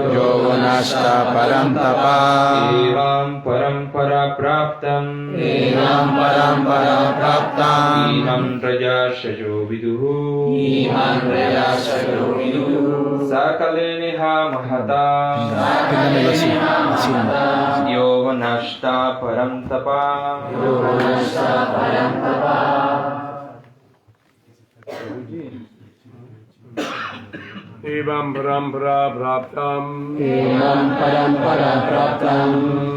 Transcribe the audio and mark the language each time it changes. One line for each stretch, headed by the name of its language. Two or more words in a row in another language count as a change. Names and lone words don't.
Sanskrit: Yogonashta Parantapa. Evam parampara praptam. Evam Parampara Praptam. Imam Rayarsha Yoviduhu. Imam Rayarsha Yoviduhu. Sakale neha mahata.
Spanish: Dígamelo así, así nomás.
Sanskrit: Yogonashta parantapa. Yogonashta Parantapa. Evam parampara praptam. Imam Parampara Praptam.